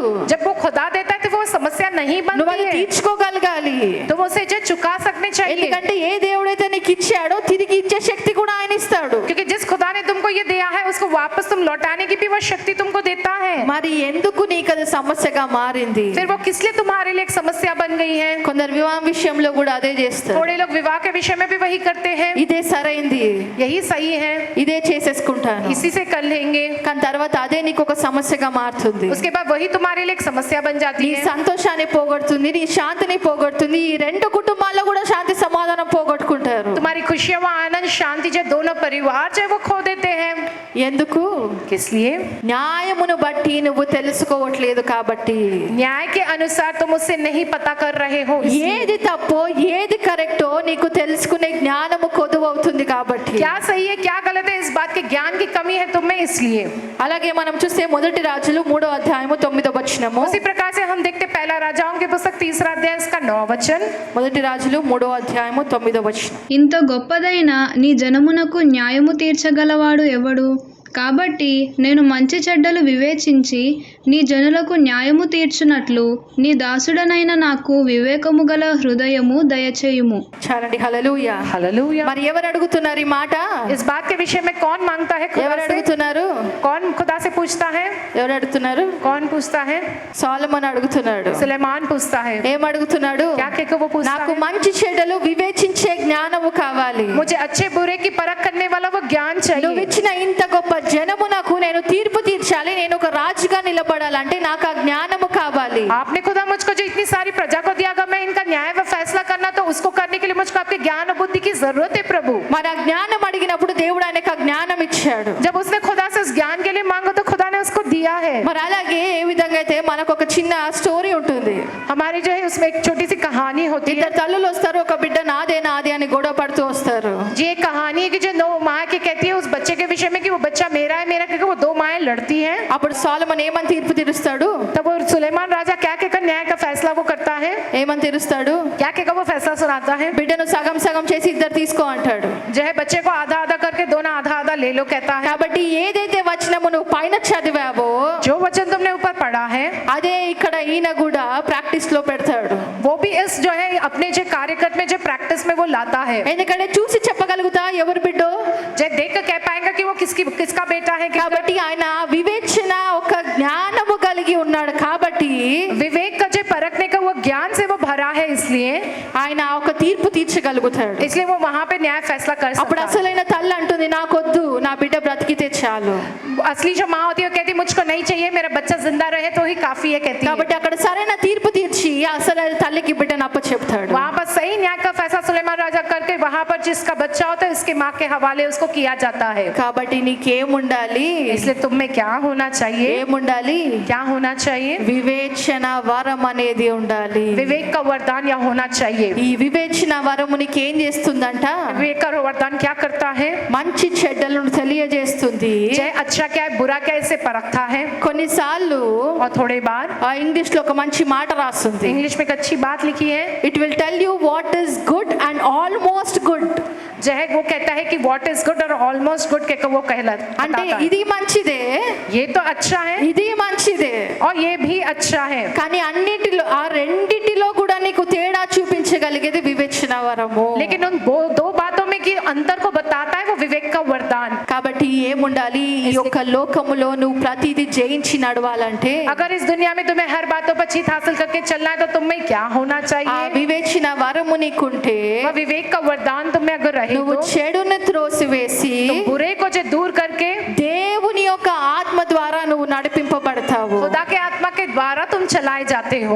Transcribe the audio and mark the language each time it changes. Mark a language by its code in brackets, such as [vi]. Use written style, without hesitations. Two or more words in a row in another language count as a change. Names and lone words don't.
[hi] जब वो खुदा देता है तो वो समस्या नहीं [te] నువ్వు [hi] बनती [te] అది [hi] है, [te] తీర్చుకోగలగాలి. [hi] तुम उसे जो चुका सकने चाहिए। [te] ఎందుకంటే ఏ దేవుడైతే నీకు ఇచ్చాడో తిరిగి ఇచ్చే శక్తి కూడా ఆయన ఇస్తాడు. [hi] क्योंकि जिस खुदा ने तुमको ये दिया है उसको वापस तुम लौटाने की भी वो शक्ति तुमको देता है। [te] మరి ఎందుకు నీకు అది సమస్యగా మారింది? [hi] फिर वो किस लिए तुम्हारे लिए एक समस्या बन गई है? [te] కొందరు వివాహం విషయంలో కూడా అదే చేస్తారు. [hi] थोड़े लोग विवाह के विषय में भी वही करते हैं, [te] ఇదే సరైంది, [hi] यही सही है, [te] ఇదే చేసేసుకుంటాను, [hi] इसी से कर लेंगे। [te] కానీ తర్వాత అదే నీకు ఒక సమస్యగా మారుతుంది. [hi] उसके बाद वही तुम्हारे लिए एक समस्या बन जाती [te] నీ [hi] है। [te] సంతోషాన్ని పోగొడుతుంది, నీ శాంతిని పోగొడుతుంది. ఈ రెండు కుటుంబాల్లో కూడా శాంతి సమాధానం పోగొట్టుకుంటారు. [hi] तुम्हारी खुशियां, वो आनंद, शांति जो दोनों परिवार जो है वो खो देते हैं। [te] ఎందుకు? [hi] किस लिए? [te] న్యాయమును బట్టి నువ్వు తెలుసుకోవట్లేదు కాబట్టి. [hi] न्याय के अनुसार तुम उससे नहीं पता कर रहे हो, इसलिए। [te] ఏది తప్పో ఏది కరెక్టో నీకు తెలుసుకునే జ్ఞానము కొదువవుతుంది కాబట్టి. [hi] क्या सही है क्या गलत है इस बात के ज्ञान की कमी है तुम में, इसलिए। [te] అలాగే మనం చూస్తే మొదటి రాజులు 3వ అధ్యాయము 9వ వచనము. [hi] उसी प्रकार से हम देखते पहला राजाओं की पुस्तक 3 अध्याय इसका 9 वचन। [te] మొదటి రాజులు 3వ అధ్యాయము 9వ వచనం. ఇంత గొప్పదైన నీ జనమునకు న్యాయము తీర్చగలవాడు ఎవడు? కాబట్టి నేను మంచి చెడ్డలు వివేచించి నీ జనులకు న్యాయము తీర్చునట్లు నీ దాసుడనైన నాకు వివేకము గల హృదయము దయచేయుము. చాలండి, హల్లెలూయా. [hi] हालेलुया। [te] మరి ఎవరు అడుగుతున్నారు ఈ మాట? [hi] इस बात के विषय में कौन मांगता है खुदा [te] ఎవరు [hi] से? [te] అడుగుతున్నారు? [hi] कौन खुदा से पूछता है? [te] ఎవరు అడుగుతున్నారు? [hi] कौन पूछता है? [te] సొలొమోను అడుగుతున్నాడు. [hi] सुलेमान पूछता है। [te] ఏం అడుగుతున్నాడు? [hi] क्या कहकर वो पूछता [te] నాకు [hi] है? [te] మంచి చెడ్డలు వివేచించే జ్ఞానము కావాలి. [hi] मुझे अच्छे बुरे की परख करने वाला वो ज्ञान [te] నువ్వు [hi] चाहिए। [te] ఇచ్చిన ఇంత గొప్ప జనమునకు నేను తీర్పు తీర్చాలి, నేను ఒక రాజుగా నిలబడాలంటే నాకు ఆ జ్ఞానము కావాలి. [hi] आपने खुदा मुझको जो इतनी सारी प्रजा को दिया, अगर मैं इनका न्याय व फैसला करना तो उसको करने के लिए मुझको आपके ज्ञान और बुद्धि की जरूरत है प्रभु। [te] మరి ఆ జ్ఞానం అడిగినప్పుడు దేవుడు ఆయనకు ఆ జ్ఞానం ఇచ్చాడు. [hi] जब उसने खुदा से उस ज्ञान के लिए मांगा तो खुदा ने उसको दिया है। [te] మరి అలాగే ఏ విధంగా అయితే మనకు ఒక చిన్న స్టోరీ ఉంటుంది. [hi] हमारी जो है उसमें एक छोटी सी कहानी होती है। [te] ఇద్దరు తల్లులు వస్తారు, ఒక బిడ్డ నాదే నాదే అని గొడవ పడుతూ వస్తారు. [hi] जी एक कहानी है कि जो 9 माँ की कहती है उस बच्चे के विषय में कि वो बच्चा मेरा है मेरा, क्योंकि वो 2 माएं लड़ती हैं। [te] అప్పుడు సొలొమోను ఏమని తీర్పు తీరుస్తాడు? [hi] तब वो सुलेमान राजा क्या कहकर न्याय का फैसला वो करता है? [te] ఏమని తీరుస్తాడు? [hi] क्या कहकर वो फैसला सुनाता है? [te] బిడ్డను సగం సగం చేసి ఇద్దరు తీసుకో అంటాడు. [hi] जो है बच्चे को आधा आधा करके दोनों आधा आधा ले लो कहता है। [te] కాబట్టి ఏదైతే వచనము నువ్వు పైన చదివావో [hi] जो वचन तुमने अपने ऊपर पड़ा है, [te] అదే ఇక్కడ ఈయన కూడా ప్రాక్టీస్ లో పెడతాడు. [hi] वो भी इस जो है अपने जो कार्यक्रम में जो प्रैक्टिस में वो लाता है. [te] ఎందుకంటే చూసి చెప్పగలుగుతా ఎవరు బిడ్డో, [hi] जब देख कर कह पाएगा कि वो किसका बेटा है. [te] కాబట్టి ఆయన వివేచన ఒక జ్ఞానము కలిగి ఉన్నాడు కాబట్టి [hi] विवेक का जो परखने का वो ज्ञान से वो भरा है, इसलिए [te] ఆయన ఒక తీర్పు తీర్చగలుగుతాడు. [hi] इसलिए वो वहां पे न्याय फैसला कर [te] అప్పుడు [hi] सकता है. [te] అసలైన తల్లి అంటుంది నాకొద్దు, నా బిడ్డ బ్రతికితే చాలు. [hi] असली जो माँ होती है वो कहती मुझको नहीं चाहिए, मेरा बच्चा जिंदा रहे तो ही काफी है, कहती है. [te] కాబట్టి అక్కడ సరైన తీర్పు తీర్చి అసలైన తల్లికి బిడ్డను అప్పచెప్తాడు. [hi] वहाँ पर सही न्याय का फैसला सुलेमान राजा करके वहाँ पर जिसका बच्चा होता है उसके माँ के हवाले उसको किया जाता है. [te] కాబట్టి నీకేముండాలి, [hi] इसलिए तुम में क्या होना चाहिए, [te] ఏముండాలి, [hi] क्या होना चाहिए, [te] వివేచన వరం అనేది ఉండాలి. [hi] विवेक का वरदान या होना चाहिए. [te] ఈ వివేచన వరము నీకు ఏం చేస్తుందంట, [hi] विवेक का वरदान क्या करता है, [te] మంచి చెడ్డలను తెలియజేస్తుంది. [hi] जय अच्छा क्या है बुरा क्या है इसे परखता है. [te] కొన్నిసార్లు [hi] और थोड़े बार [te] ఇంగ్లీష్ లో ఒక మంచి మాట రాస్తుంది. [hi] इंग्लिश में एक अच्छी बात लिखी है, [en] It will tell you what is good and almost good. [hi] जो है वो कहता है कि [en] what is good [hi] और [en] almost good [hi] कहकर वो [te] అంటే [hi] कहता है. [te] ఇది మంచిదే, [hi] ये तो अच्छा है [te] ఇది మంచిదే, [hi] और ये भी अच्छा है, [te] కానీ అన్నిటిలో ఆ రెండిటిలో కూడా నీకు తేడా చూపించగలిగేది వివేచన వరము. [hi] लेकिन उन दो बातों में कि अंतर को बताता है वो विवेक का वरदान. [te] కాబట్టి ఏముండాలి, ఈ యొక్క లోకములో నువ్వు ప్రతిదీ జయించి నడవాలంటే [hi] अगर इस दुनिया में तुम्हें हर बातों पर जीत हासिल करके चलना है तो तुम में क्या होना [te] ఆ [hi] चाहिए, [te] వివేచన వరము నీకుంటే [hi] वह विवेक का वरदान तुम में अगर रहे [te] నువ్వు [hi] तो [te] చెడును త్రోసివేసి [hi] तुम बुरे को जो दूर करके [te] దేవుని యొక్క ఆత్మ ద్వారా నువ్వు నడిపింపబడతావు. [hi] खुदा के आत्मा के द्वारा तुम चलाए जाते हो.